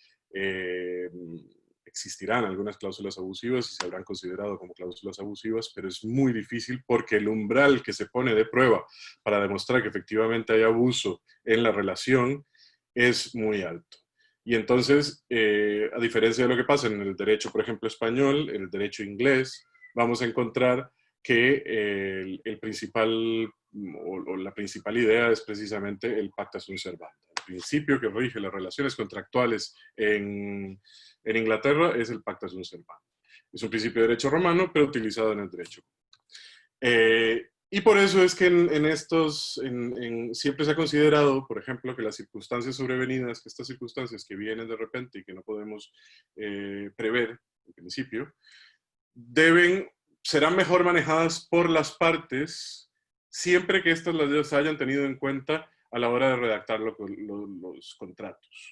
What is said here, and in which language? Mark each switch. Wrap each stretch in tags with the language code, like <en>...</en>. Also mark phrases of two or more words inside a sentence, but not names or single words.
<es>Existirán algunas cláusulas abusivas y se habrán considerado como cláusulas abusivas, pero es muy difícil porque el umbral que se pone de prueba para demostrar que efectivamente hay abuso en la relación es muy alto. Y entonces, a diferencia de lo que pasa en el derecho, por ejemplo, español, en el derecho inglés, vamos a encontrar que el principal o la principal idea es precisamente el</es> <la>pacta sunt servanda.</la> <es>El principio que rige las relaciones contractuales en Inglaterra es el</es> <la>pacta sunt servanda.</la> <es>Es un principio de derecho romano, pero utilizado en el derecho. Y por eso es que siempre se ha considerado, por ejemplo, que las circunstancias sobrevenidas, que estas circunstancias que vienen de repente y que no podemos prever en principio, serán mejor manejadas por las partes siempre que estas las hayan tenido en cuenta a la hora de redactar los contratos.</es>